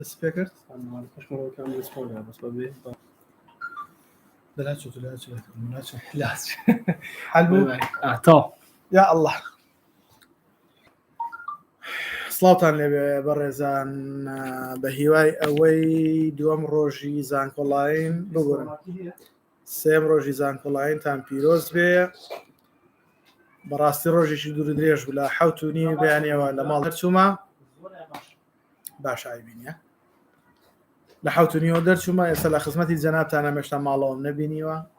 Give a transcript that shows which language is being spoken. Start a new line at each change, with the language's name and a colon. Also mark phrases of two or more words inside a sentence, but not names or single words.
English: سبيكر
Arabic: انا مش مره كان يسمعوني بس ببي لا لا حلو تو يا الله
Central Kurdish: سڵاوتان لێ بەڕێزان بە هیوای ئەوەی دووەم ڕۆژی زانکۆڵین ببوورن سێم ڕۆژی زانکۆڵینتان پیرۆز بێ بەڕاستی ڕۆژێکی دوور درێژ بوو لە 7:30 بەیانەوە لە ماڵ هەرچوومە باش ئایبینە لە 7:30 دەرچوومە ئێستا لە خزمەتی جەنابتانە مێشتا ماڵەوەم نەبینیوە